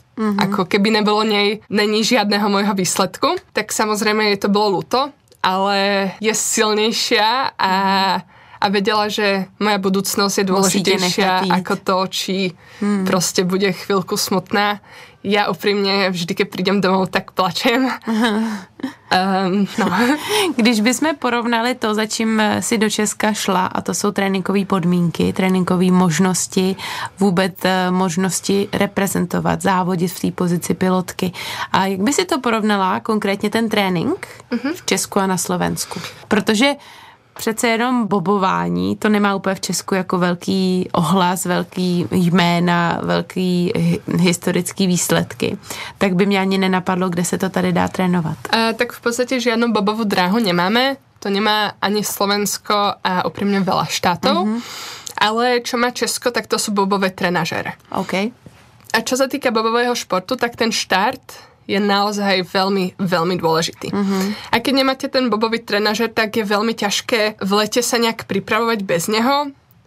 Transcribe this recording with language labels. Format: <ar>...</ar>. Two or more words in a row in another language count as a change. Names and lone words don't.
<sk>Ako keby nebolo není žiadneho môjho výsledku. Tak samozrejme jej to bolo ľúto, ale je silnejšia a vedela, že moja budúcnosť je dôležitejšia ako to, či proste bude chvíľku smutná. Ja úprimne vždy, keď prídem domov, tak plačem.</sk> <cs>Když bychom porovnali to, za čím si do Česka šla, a to jsou tréninkové podmínky, tréninkové možnosti, vůbec možnosti reprezentovat, závodit v té pozici pilotky. A jak by si to porovnala, konkrétně ten trénink v Česku a na Slovensku? Protože přece jenom bobování, to nemá úplně v Česku jako velký ohlas, velký jména, velký historický výsledky. Tak by mě ani nenapadlo, kde se to tady dá trénovat.</cs> <sk>Tak v podstate žiadnu bobovú dráhu nemáme. To nemá ani Slovensko a úprimne veľa štátov. Ale čo má Česko, tak to sú bobové trenažere. OK. A čo sa týka bobového športu, tak ten štart je naozaj veľmi, veľmi dôležitý. A keď nemáte ten bobový trenažer, tak je veľmi ťažké v lete sa nejak pripravovať bez neho.</sk>